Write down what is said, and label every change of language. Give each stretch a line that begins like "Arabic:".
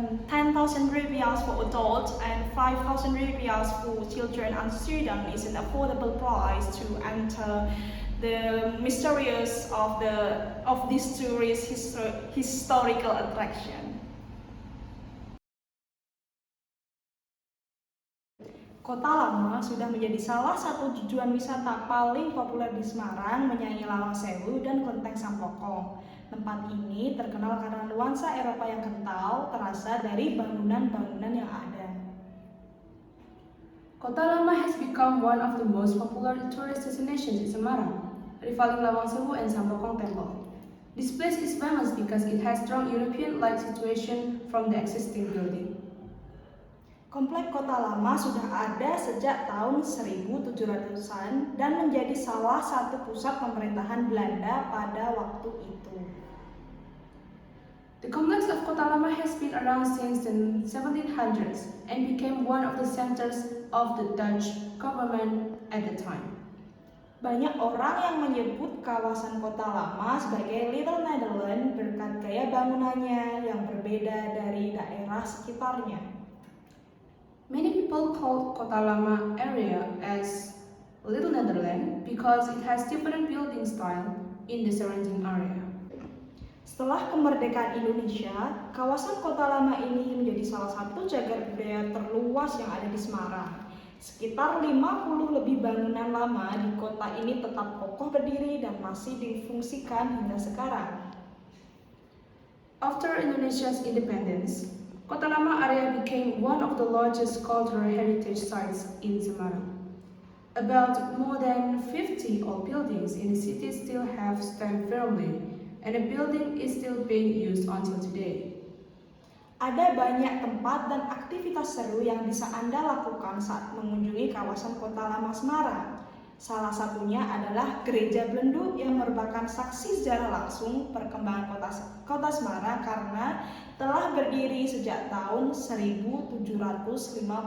English: 10,000 rupiahs for adults and 5,000 rupiahs for children and students is an affordable price to enter the mysterious of this tourist historical attraction.
Indonesian: Kota Lama sudah menjadi salah satu tujuan wisata paling populer di Semarang, menyaingi Lawang Sewu dan Kelenteng Sampokong. Tempat ini terkenal karena nuansa Eropa yang kental terasa dari bangunan-bangunan yang ada.
English: Kota Lama has become one of the most popular tourist destinations in Semarang, rivaling Lawang Sewu and Sampokong Temple. This place is famous because it has strong European-like situation from the existing building.
Indonesian: Komplek Kota Lama sudah ada sejak tahun 1700-an dan menjadi salah satu pusat pemerintahan Belanda pada waktu itu.
English: The complex of Kota Lama has been around since the 1700s and became one of the centers of the Dutch government at the time.
Indonesian: Banyak orang yang menyebut kawasan Kota Lama sebagai Little Netherlands berkat gaya bangunannya yang berbeda dari daerah sekitarnya.
English: Many people call Kota Lama area as Little Netherlands because it has different building style in the surrounding area.
Indonesian: Setelah kemerdekaan Indonesia, kawasan Kota Lama ini menjadi salah satu cagar budaya terluas yang ada di Semarang. Sekitar 50 lebih bangunan lama di kota ini tetap kokoh berdiri dan masih difungsikan hingga sekarang.
English: After Indonesia's independence, Kota Lama area became one of the largest cultural heritage sites in Semarang. About more than 50 old buildings in the city still have stand firmly, and the building is still being used until today.
Indonesian: Ada banyak tempat dan aktivitas seru yang bisa Anda lakukan saat mengunjungi kawasan Kota Lama Semarang. Salah satunya adalah Gereja Belenduk yang merupakan saksi sejarah langsung perkembangan kota Semarang karena telah berdiri sejak tahun 1753.